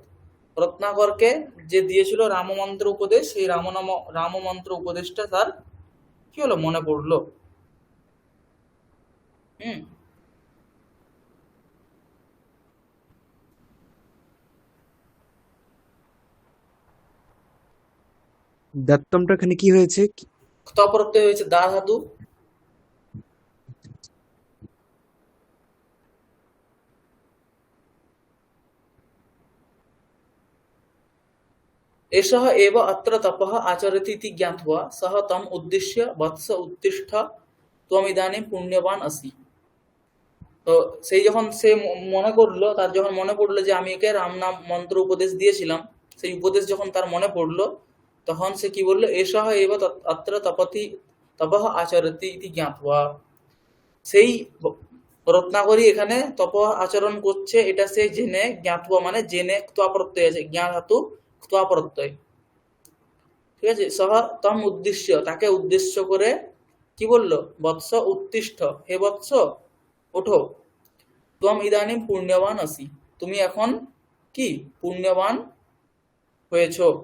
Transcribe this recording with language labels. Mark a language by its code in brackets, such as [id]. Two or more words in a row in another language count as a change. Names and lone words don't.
[bn] রত্নাকরকে যে দিয়েছিল রাম মন্ত্র উপদেশ, সেই রাম মন্ত্র উপদেশটা তার কি হলো, মনে পড়লো। হুম, দত্তমটা এখানে কি হয়েছে? ক্ত প্রত্যয় হয়েছে দা ধাতু। [sa] एषः एव अत्र तपः आचरति इति ज्ञात्वा सः तम् उद्दिश्य वत्स उत्तिष्ठ त्वमिदानीं पुण्यवान असि। [bn] তো সেই যখন সে মনে করলো, তার যখন মনে পড়লো যে আমি একে রাম নাম মন্ত্র উপদেশ দিয়েছিলাম, সেই উপদেশ যখন তার মনে পড়লো, তখন সে কি বললো, [sa] এষः এব অত্র তপঃ আচরতি ইতি জ্ঞাত্বা। [bn] সেই রত্নাকরী এখানে তপ আচরণ করছে, এটা সে জেনে, জ্ঞাতবা মানে জেনে, ক্তোয়া প্রত্যয় আছে, জ্ঞা ধাতু ক্তোয়া প্রত্যয়। ঠিক আছে, [sa] সহ তম উদ্দেশ্য, [bn] তাকে উদ্দেশ্য করে কি বললো, [sa] বৎস উত্তিষ্ঠ, [bn] হে বৎস ওঠো, [sa] ত্বম ইদানিম পুণ্যবান আসি, [bn] তুমি এখন কি পুণ্যবান হয়েছ।